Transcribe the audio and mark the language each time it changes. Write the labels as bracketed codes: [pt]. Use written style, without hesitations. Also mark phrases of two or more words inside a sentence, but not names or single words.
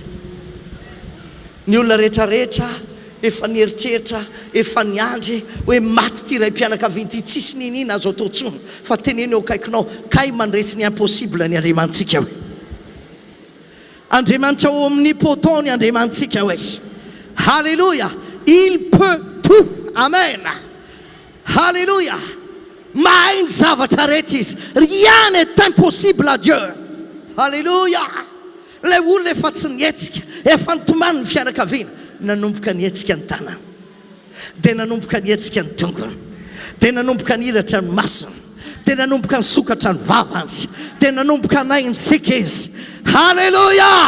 [mg] Ny olona rehetrarehetra efa nieritreritra efa niandry hoe maty ty ray mpianakaviana ty tsisy ninina azo atao tsony. Fa teneny eo akaikinao kay mandresy ny impossible ny Andriamantsika hoe. Andriamanitra omnipotent ny Andriamantsika hoe. [fr] Halleluja. Il peut tout. [mg] Amen. Halleluja. Mahay ny zavatra rehetra izy. [fr] Rien n'est impossible à Dieu. [mg] Halleluja. Le olona efa tsy nietsika efa nitomany ny fianakaviana nanomboka nietsika ny tanana. Dia nanomboka nietsika ny tongony. Dia nanomboka niratra ny masony. Dia nanomboka nisokatra ny vavany. Dia nanomboka naintsika izy. Halleluja.